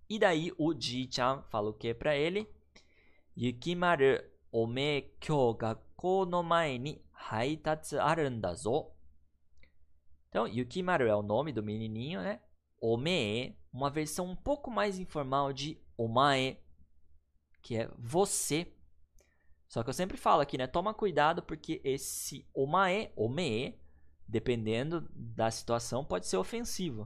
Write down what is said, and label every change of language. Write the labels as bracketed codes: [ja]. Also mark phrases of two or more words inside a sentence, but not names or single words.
[pt] E daí o Ji-chan fala o que pra ele? Yukimaru, [ja] おめえ 今日 学校 の 前 に 配達 ある ん だ ぞ. [pt] Então, Yukimaru é o nome do menininho, né? Ome, uma versão um pouco mais informal de omae, que é você. Só que eu sempre falo aqui, né? Toma cuidado porque esse omae, ome, dependendo da situação, pode ser ofensivo.